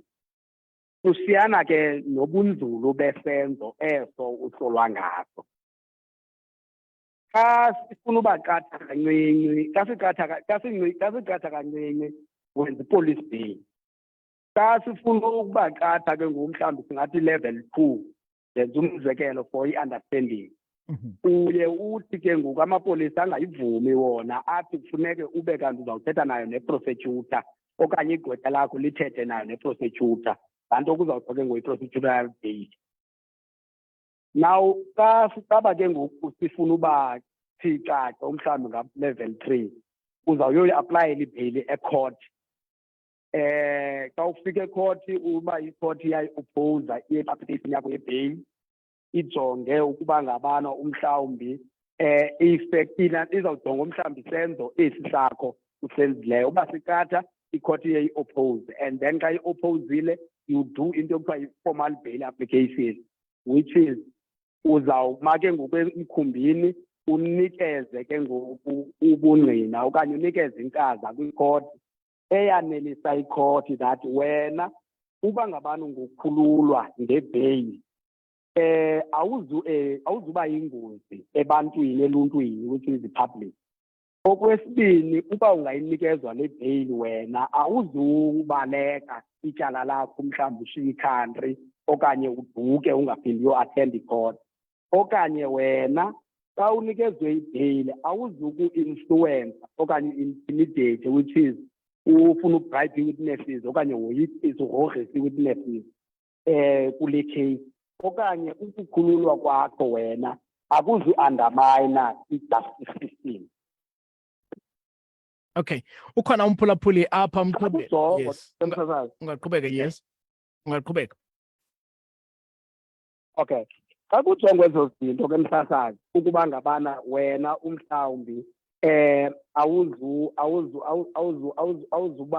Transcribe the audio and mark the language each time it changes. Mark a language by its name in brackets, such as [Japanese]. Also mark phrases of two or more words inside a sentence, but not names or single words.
[Xhosa] Kusiyana ke nobunzulu besenzo eso usolwa ngaso. Xa sifuna ubaqatha kancinci, xa siqatha kancinci wenza i-police bail. Xa sifuna ukubaqatha ke mhlawumbi singathi level 2 yenza umzekelo for i-understanding. Uye uthi ke ngoku amapolisa angayivumi wona athi kufuneke ube kanti uzawuthetha nayo neprosecutor okanye igqwetha lakho lithethe nayo neprosecutor, laa nto kuzawuthiwa ke ngoku i-prosecutorial bail. Now xa sicaba ke ngoku sifuna uba thicaca mhlawumbi nga-level 3 uzawuyoyi-aplayela ibheyili ecourt. Xa ufika ekhoti uba ikhoti iyayi-opposa i-application yakho yebheyili ijonge ukuba ngabana umhlawumbi izawujonga umhlawumbi isenzo esi sakho usenzileyo. Uba siqatha ikhoti iyayi-oppose, [English] and then [Xhosa] xa i-opposile [English] you do [Xhosa] into ekuthiwa yi- [English] formal bail application, which is [Xhosa] uzawuma ke ngoku emkhumbini unikeze ke ngoku ubungqina okanye unikeze inkaza kwikhoti eyanelisa ikhoti that wena uba ngabana ngokukhululwa ngebheyili awuzuba yingozi ebantwini eluntwini, [English] which is the public. [Xhosa] Okwesibini, uba ungayinikezwa le bheyili wena awuzubaleka ityala lakho mhlawumbi ushiye i-country okanye uduke ungaphindi uyo-attend icourt. Okanye wena xa unikezwe ibheyili awuzuku-influence okanye [English] intimidate, which is [Xhosa] ufuna ukubribe witnesses okanye woyikise ugrogrisa witnesses kule case. Okanye ukukhululwa kwakho wena akuzu-undermine i- [English] justice system. [Xhosa] Okay, ukhona umphulaphuli apha mqhube. Yes. Ungaqhubeka. Yes, ungaqhubeka. Okay, xa kujongwa ezo zinto ke msasazi ukuba ngabana wena umhlawumbi awuzuba